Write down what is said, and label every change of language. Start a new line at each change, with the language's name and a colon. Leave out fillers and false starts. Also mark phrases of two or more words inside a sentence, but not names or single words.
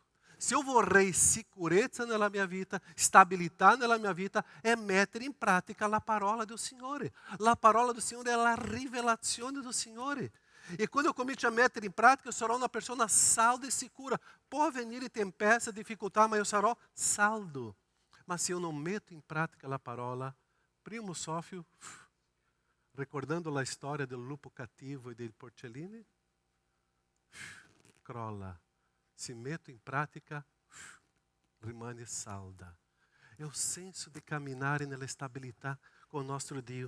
Italian: Se eu vorrei sicurezza nella mia vita, stabilità nella mia vita, è mettere in pratica la parola del Signore. La parola del Signore è la rivelazione del Signore. E quando eu comincio a mettere in pratica, eu sarò una persona salda e sicura. Può venire tempesta, difficoltà, ma eu sarò saldo. Ma se
Portuguese: eu não
Italian: metto in pratica la parola, primo soffio, recordando la storia del lupo cattivo e dei porcellini, crolla. Se metto in pratica, rimane salda.
Portuguese: É o
Italian: senso di camminare nella stabilità con il nostro Dio.